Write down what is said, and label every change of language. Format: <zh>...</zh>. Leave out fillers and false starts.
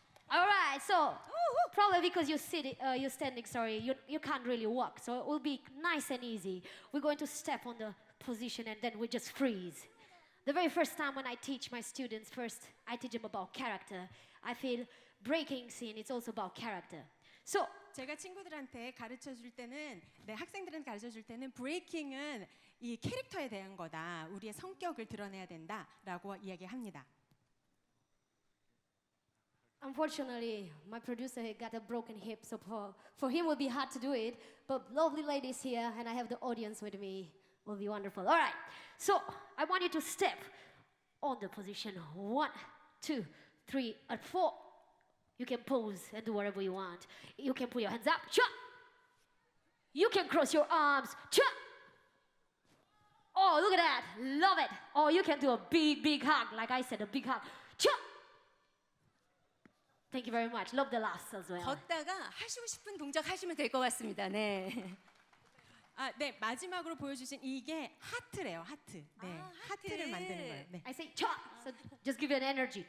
<en>All right, so probably because you're standing, sorry, you can't really walk. So it will be nice and easy. We're going to step on the position and then we just freeze. The very first time when I teach my students, first I teach them about character. I feel breaking scene, it's also about character. So</en> <ko>제가 친구들한테 가르쳐 줄 때는 학생들한테 가르쳐 줄 때는 브레이킹은 이 캐릭터에 대한 거다. 우리의 성격을 드러내야 된다라고 이야기합니다.</ko> <en>unfortunately, my producer he got a broken hip, so for him it will be hard to do it. But lovely ladies here, and I have the audience with me, will be wonderful. All right, so I want you to step on the position 1, 2, 3, and 4. You can pose and do whatever you want. You can put your hands up, chop. You can cross your arms, chop. Oh, look at that, love it. Or you can do a big hug, like I said, a big hug, chop. Thank you very much. Love the last as well.</en> <ko>걷다가 하시고 싶은 동작 하시면 될 것 같습니다. 네. 네, 마지막으로 보여주신 이게 하트래요, 하트. 네, 하트를 만드는 거예요. 네.</ko> <en>I say chop, so just give it an energy.</en>